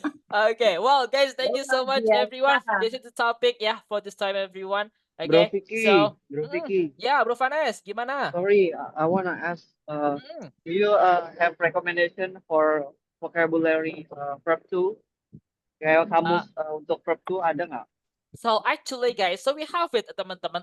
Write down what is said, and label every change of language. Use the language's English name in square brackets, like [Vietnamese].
[English] Okay, well guys, thank you so much everyone. This is the topic for this time everyone. Okay, Bro Vicky, so yeah, [Indonesian] Bro Vanes, gimana? [English] sorry, I wanna ask, do you have recommendation for vocabulary verb 2? [Indonesian] Kayak kamus untuk verb 2 ada nggak? [English] So actually guys, so we have it teman-teman.